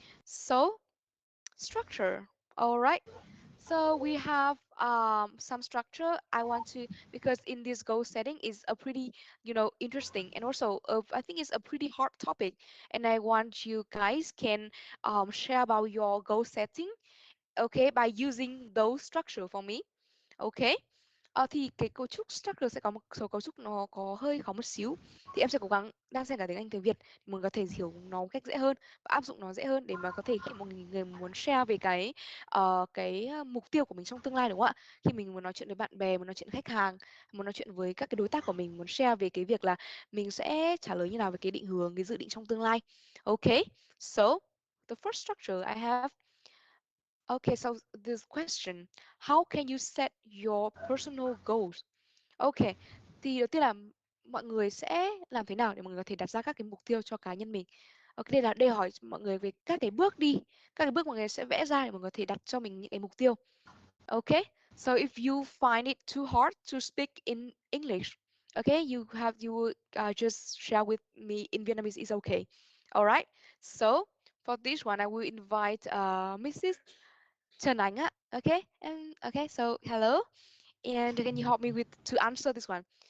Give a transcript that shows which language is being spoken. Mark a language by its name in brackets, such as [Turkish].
[English] So structure. All right. So we have some structure. I want to, because in this goal setting is a pretty, interesting, and also I think it's a pretty hard topic, and I want you guys can share about your goal setting, okay, by using those structure for me. Okay. [Vietnamese] Thì cái cấu trúc structure sẽ có một số cấu trúc nó có hơi khó một xíu, thì em sẽ cố gắng đang xen cả tiếng Anh tiếng Việt để mọi người có thể hiểu nó một cách dễ hơn và áp dụng nó dễ hơn, để mà có thể khi một người muốn share về cái mục tiêu của mình trong tương lai, đúng không ạ? Khi mình muốn nói chuyện với bạn bè, muốn nói chuyện với khách hàng, muốn nói chuyện với các cái đối tác của mình, muốn share về cái việc là mình sẽ trả lời như nào về cái định hướng, cái dự định trong tương lai. [English] Okay, so the first structure I have. Okay, so this question, how can you set your personal goals? [Vietnamese] Okay, thì đầu tiên là mọi người sẽ làm thế nào để mọi người có thể đặt ra các cái mục tiêu cho cá nhân mình. Ok, đây là hỏi mọi người về các cái bước đi, các cái bước mọi người sẽ vẽ ra để mọi người có thể đặt cho mình những cái mục tiêu. [English] Okay, so if you find it too hard to speak in English, okay, you just share with me in Vietnamese is okay. All right. So for this one, I will invite Mrs. Trần Ánh á. Okay, and okay, so hello, and can you help me with to answer this one?